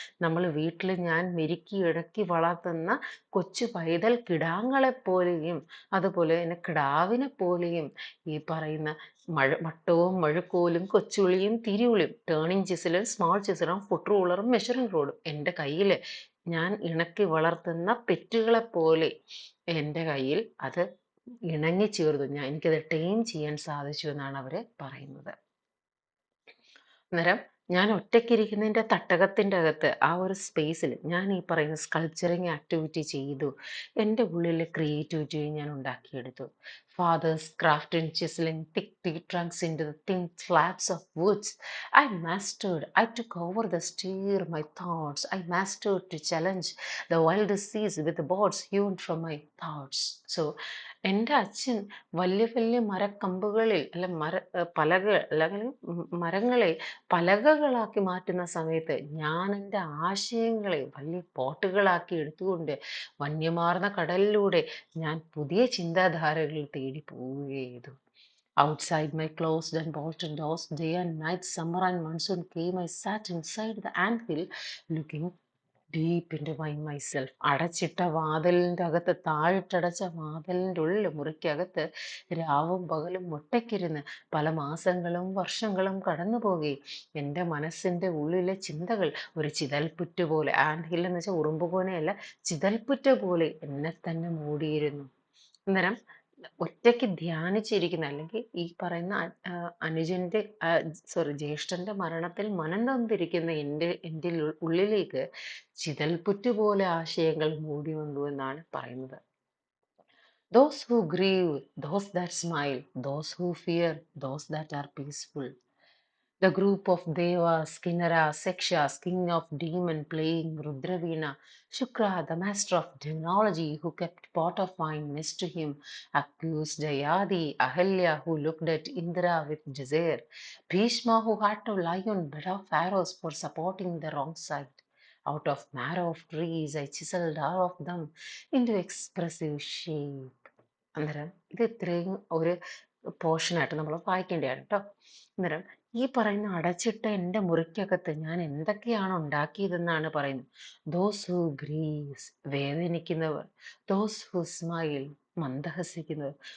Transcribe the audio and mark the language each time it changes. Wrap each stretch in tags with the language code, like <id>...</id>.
<ml>നമ്മൾ വീട്ടിൽ ഞാൻ മെരുക്കി ഇടക്കി വളർത്തുന്ന കൊച്ചു പൈതൽ കിടാങ്ങളെപ്പോലെയും അതുപോലെ തന്നെ കിടാവിനെ പോലെയും ഈ പറയുന്ന മട്ടവും മഴുക്കോലും കൊച്ചുള്ളിയും തിരിയുളിയും, ടേണിങ് ചിസിലും സ്മോൾ ചിസിലും ഫുട് റൂളറും മെഷറിംഗ് റോഡും എൻ്റെ കയ്യിൽ ഞാൻ ഇണക്കി വളർത്തുന്ന പെറ്റുകളെ പോലെ എൻ്റെ കയ്യിൽ അത് ഇണങ്ങിച്ചേർന്നു. എനിക്കത് ടൈം ചെയ്യാൻ സാധിച്ചു എന്നാണ് അവർ പറയുന്നത്. അന്നേരം ഞാൻ ഒറ്റയ്ക്കിരിക്കുന്നതിൻ്റെ തട്ടകത്തിൻ്റെ അകത്ത് ആ ഒരു സ്പേസിൽ ഞാൻ ഈ പറയുന്ന സ്കൾപ്ചറിങ് ആക്ടിവിറ്റി ചെയ്തു. എൻ്റെ ഉള്ളിലെ ക്രിയേറ്റിവിറ്റി ഞാൻ ഉണ്ടാക്കിയെടുത്തു.</ml> <en>Fathers craft in chiseling thick tree trunks into the thin slabs of woods. I took over the steer my thoughts. I mastered to challenge the wild seas with the boards hewn from my thoughts.</en> <ml>So, എൻ്റെ അച്ഛൻ വലിയ വലിയ മരക്കമ്പുകളിൽ അല്ല പലകൾ അല്ലെങ്കിൽ മരങ്ങളെ പലകകളാക്കി മാറ്റുന്ന സമയത്ത് ഞാൻ എൻ്റെ ആശയങ്ങളെ വലിയ പോട്ടുകളാക്കി എടുത്തുകൊണ്ട് വന്യമാർന്ന കടലിലൂടെ ഞാൻ പുതിയ ചിന്താധാരകൾ തേടി പോവുകയും ചെയ്തു.</ml> <en>Outside my closed and bolted doors, day and night, summer and monsoon came. I sat inside the anthill, looking deep into myself.</en> <ml>അടച്ചിട്ട വാതിലിൻ്റെ അകത്ത്, താഴിട്ടടച്ച വാതിലിൻ്റെ ഉള്ളിൽ മുറിക്കകത്ത് രാവും പകലും ഒറ്റയ്ക്കിരുന്ന് പല മാസങ്ങളും വർഷങ്ങളും കടന്നു പോകുകയും എൻ്റെ മനസ്സിൻ്റെ ഉള്ളിലെ ചിന്തകൾ ഒരു ചിതൽപ്പുറ്റ് പോലെ, ആൻഡ് ഹിൽ എന്ന് വെച്ചാൽ ഉറുമ്പുകോനയല്ല, ചിതൽപ്പുറ്റ് പോലെ എന്നെ തന്നെ മൂടിയിരുന്നു. അന്നേരം ഒറ്റയ്ക്ക് ധ്യാനിച്ചിരിക്കുന്ന അല്ലെങ്കിൽ ഈ പറയുന്ന അനുജന്റെ ജ്യേഷ്ഠന്റെ മരണത്തിൽ മനം നൊന്തിരിക്കുന്ന എൻ്റെ ഉള്ളിലേക്ക് ചിതൽപ്പുറ്റ് പോലെ ആശയങ്ങൾ മൂടി വന്നു എന്നാണ് പറയുന്നത്.</ml> <en>Those who grieve, those that smile, those who fear, those that are peaceful. The group of Devas, Kinnaras, Sekshas, king of demon playing Rudraveena, Shukra, the master of demonology, who kept pot of wine next to him, accused Yadi, Ahalya, who looked at Indra with desire, Bhishma, who had to lie on bed of arrows for supporting the wrong side. Out of marrow of trees, I chiseled all of them into expressive shape.</en> <ml>അന്നേരം ഇത് ഇത്രയും ഒരു പോർഷനായിട്ട് നമ്മൾ വായിക്കേണ്ടതാണ് കേട്ടോ. അന്നേരം ഈ പറയുന്ന അടച്ചിട്ട എൻ്റെ മുറിക്കകത്ത് ഞാൻ എന്തൊക്കെയാണ് ഉണ്ടാക്കിയതെന്നാണ് പറയുന്നത്.</ml> <en>those who grieves,</en> <ml>വേദനിക്കുന്നവർ.</ml> <en>those who smile,</en> <ml>മന്ദഹസിക്കുന്നവർ.</ml>